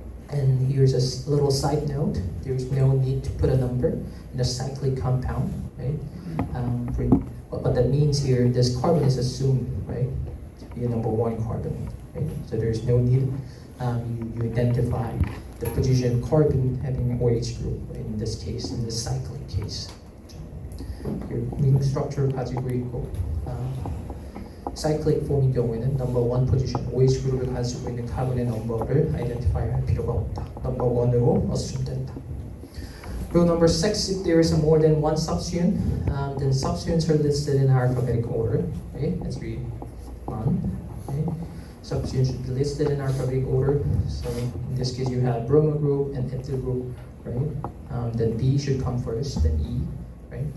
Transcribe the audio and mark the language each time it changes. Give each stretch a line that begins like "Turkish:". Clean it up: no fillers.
English: And here's a little side note. There's no need to put a number in a cyclic compound, right? What that means here, this carbon is assumed, right, to be a number 1 carbon, right? So there's no need. You identify the position carbon having an OH group, right? In this case, in the cyclic case.
Korean: Your ring structure 가지고 있고, cyclic form인 경우에는 number 1 position OH 그룹을 가지고 있는 카본의 넘버를 identify 할 필요가 없다. number 1으로 assume 된다.
English: Rule number 6: if there is more than one substituent, then substituents are listed in alphabetical order. Okay, let's read on. Okay. Substituents should be listed in alphabetical order. So in this case, you have bromo group and ethyl group, right? Then B should come first, then E, right?